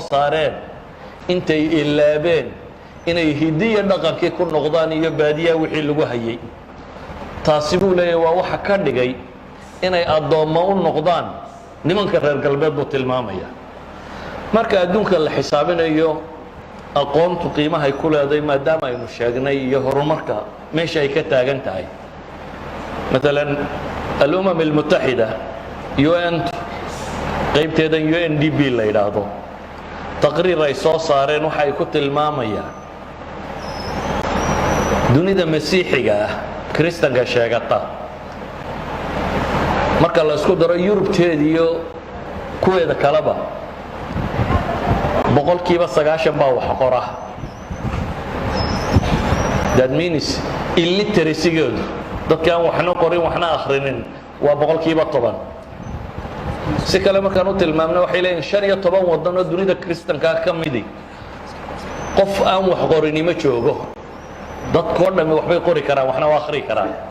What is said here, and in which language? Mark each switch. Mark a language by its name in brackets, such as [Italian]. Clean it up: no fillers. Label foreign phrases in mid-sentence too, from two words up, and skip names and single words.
[Somali] saareen intay ilaabeen inay hidiya dhaqankii ku noqdaan iyo baadiyaha wixii lagu hayay taasi buu leeyahay waa waxa ka dhigay inay addoommo u noqdaan nimanka reer galbeed buu tilmaamaya marka adduunka la xisaabinayo aqoontu qiimahay ku leedahay maadaama aynu sheegnay iyo horumarka meesha ay ka taagan tahay [Arabic] مثلا الأمم المتحدة [Somali] UN qaybteedan UNDP la yiraahdo taqriir ay soo saareen waxa ay ku tilmaamayaan dunida masiixiga ah kristanka sheegata marka la isku daro Yurubteed iyo kuweeda kaleba boqolkiiba 90 baa wax qora. [English] That means [Somali] illiteracy-goodu dadka aan waxna qorin waxna akhrinin waa boqolkiiba 10. si kale markaan u tilmaamno waxay leeyihiin 15 waddan oo dunida kristanka ka midi qof aan wax qorin ma joogo. dadkoo dhammi waxbay qori karaan waxna waa akhri karaan.